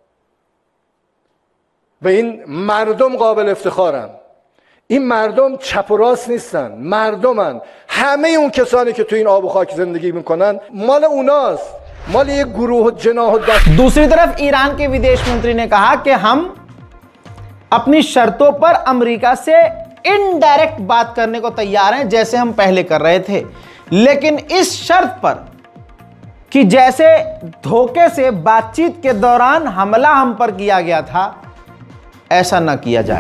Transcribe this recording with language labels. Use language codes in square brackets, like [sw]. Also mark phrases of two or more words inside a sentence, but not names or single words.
[fa] و این مردم قابل افتخارن. این مردم چپ و راست نیستن، مردمن. همه اون کسانی که تو این آب و خاک زندگی میکنن مال اوناست، مال یک گروه جناح دست. [hi] दूसरी तरफ ईरान के विदेश मंत्री ने कहा कि हम अपनी शर्तों पर अमेरिका से इनडायरेक्ट बात करने को तैयार हैं, जैसे हम पहले कर रहे थे, लेकिन इस शर्त पर कि जैसे धोखे से बातचीत के दौरान हमला हम पर किया गया था, ऐसा न किया जाए।